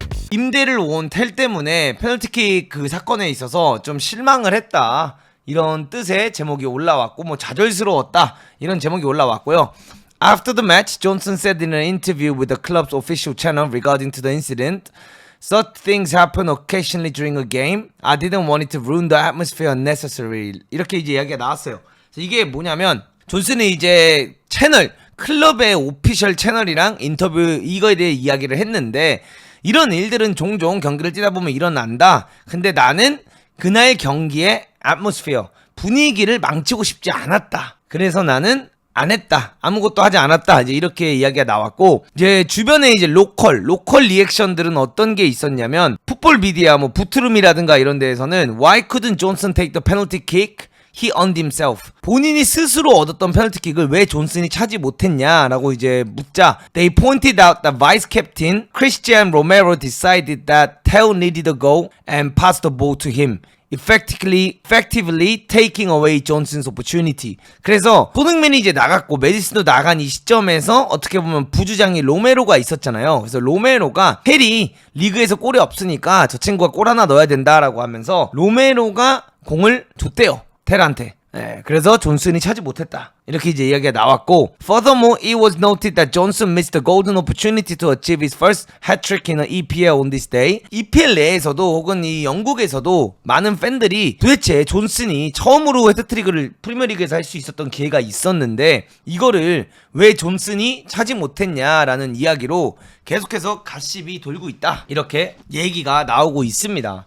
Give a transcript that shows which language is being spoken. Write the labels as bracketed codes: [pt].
[ko] 임대를 온 텔 때문에 페널티킥 그 사건에 있어서 좀 실망을 했다, 이런 뜻의 제목이 올라왔고, 뭐 좌절스러웠다 이런 제목이 올라왔고요. [en] After the match, Johnson said in an interview with the club's official channel regarding to the incident, "Such things happen occasionally during a game. I didn't want it to ruin the atmosphere unnecessarily." [ko] 이렇게 이제 이야기가 나왔어요. 이게 뭐냐면, 존슨이 이제 채널, 클럽의 오피셜 채널이랑 인터뷰 이거에 대해 이야기를 했는데, 이런 일들은 종종 경기를 뛰다 보면 일어난다. 근데 나는 그날 경기의 atmosphere, 분위기를 망치고 싶지 않았다. 그래서 나는 안 했다, 아무것도 하지 않았다, 이제 이렇게 이야기가 나왔고, 이제 주변에 이제 로컬 리액션들은 어떤 게 있었냐면, 풋볼 미디어 뭐 부트룸이라든가 이런 데에서는 [en] "Why couldn't Johnson take the penalty kick? He earned himself." [ko] 본인이 스스로 얻었던 페널티킥을 왜 존슨이 차지 못했냐라고 이제 묻자, [en] "They pointed out that vice captain Christian Romero decided that Theo needed a goal and passed the ball to him, effectively taking away Johnson's opportunity." [ko] 그래서 손흥민이 이제 나갔고 메디슨도 나간 이 시점에서 어떻게 보면 부주장이 로메로가 있었잖아요. 그래서 로메로가 헬이 리그에서 골이 없으니까 저 친구가 골 하나 넣어야 된다라고 하면서 로메로가 공을 줬대요, 텔한테. 네, 그래서 존슨이 차지 못했다, 이렇게 이제 이야기가 나왔고, [en] Furthermore, it was noted that Johnson missed the golden opportunity to achieve his first hat-trick in the EPL on this day. [ko] EPL 내에서도 혹은 이 영국에서도 많은 팬들이 도대체 존슨이 처음으로 헤트트릭을 프리미어리그에서 할 수 있었던 기회가 있었는데 이거를 왜 존슨이 차지 못했냐라는 이야기로 계속해서 가십이 돌고 있다, 이렇게 얘기가 나오고 있습니다.